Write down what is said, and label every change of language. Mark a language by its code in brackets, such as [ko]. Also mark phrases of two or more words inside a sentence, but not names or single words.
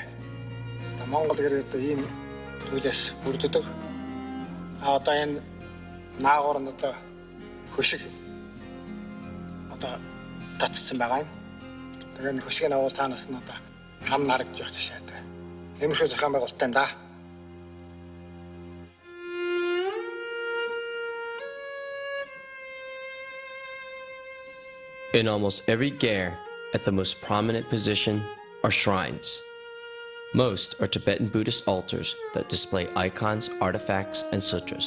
[mn] Монгол гэр одоо ийм зүйлээс бүрддэг. Одоо энэ наагур нь одоо хөшиг одоо татцсан байгаа юм. Тэгээ энэ хөшгийг авал цаанаас нь одоо хам нарагдж явах жишээтэй. Иймэрхүү зохион байгуулалттай юм да. [en] In almost every ger, at the most prominent position, are shrines. Most are Tibetan Buddhist altars that display icons, artifacts, and sutras.